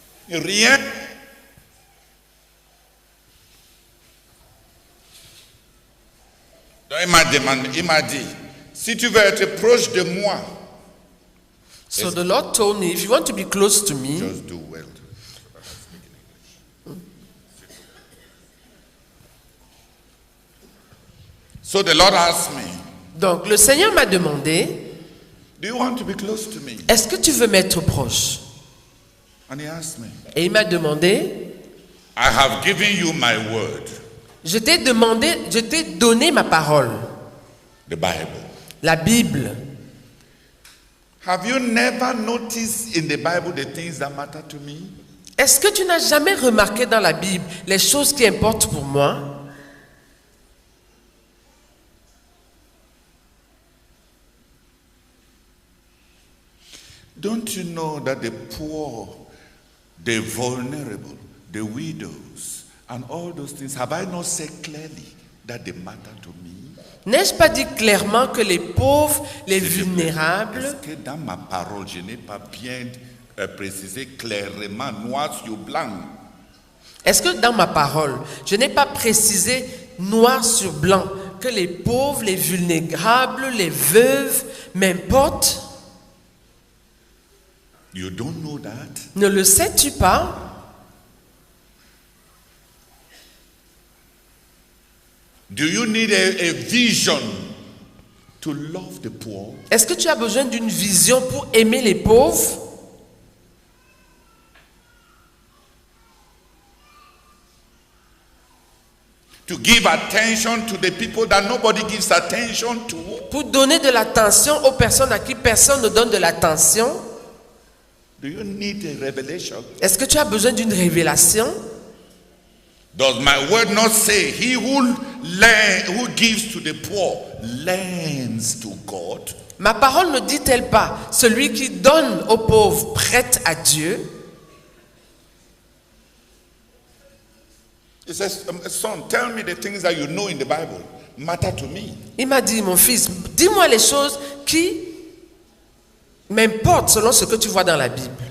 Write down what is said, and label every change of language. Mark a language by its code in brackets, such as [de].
[fr] Rien. Donc il m'a dit, si tu veux être proche de moi, [en] So the Lord told me, if you want to be close to me, just do well. So the Lord asked me, [fr] donc le Seigneur m'a demandé, [en] do you want to be close to me? [fr] est-ce que tu veux m'être proche? [en] And he asked me, [fr] Et il m'a demandé, [en] I have given you my word, [fr] je t'ai donné ma parole, [en] the Bible. [fr] la Bible. [en] Have you never noticed in the Bible the things that matter to me? [fr] Est-ce que tu n'as jamais remarqué dans la Bible les choses qui importent pour moi? [en] Don't you know that the poor, the vulnerable, the widows, and all those things, have I not said clearly that they matter to me? [fr] N'ai-je pas dit clairement que les pauvres, les vulnérables, Est-ce que dans ma parole, je n'ai pas bien précisé clairement, noir sur blanc? est-ce que dans ma parole, je n'ai pas précisé noir sur blanc que les pauvres, les vulnérables, les veuves m'importent? [en] You don't know that? [fr] Ne le sais-tu pas? [en] Do you need a vision to love the poor? [fr] Est-ce que tu as besoin d'une vision pour aimer les pauvres? [en] To give attention to the people that nobody gives attention to? [fr] Pour donner de l'attention aux personnes à qui personne ne donne de l'attention? [en] Do you need a revelation? [fr] Est-ce que tu as besoin d'une révélation? [en] Does my word not say he who gives to the poor lends to God? [fr] Ma parole ne dit-elle pas, celui qui donne aux pauvres prête à Dieu? [en] He says, son, tell me the things that you know in the Bible matter to me. [fr] Il m'a dit, mon fils, dis-moi les choses qui m'importent selon ce que tu vois dans la Bible.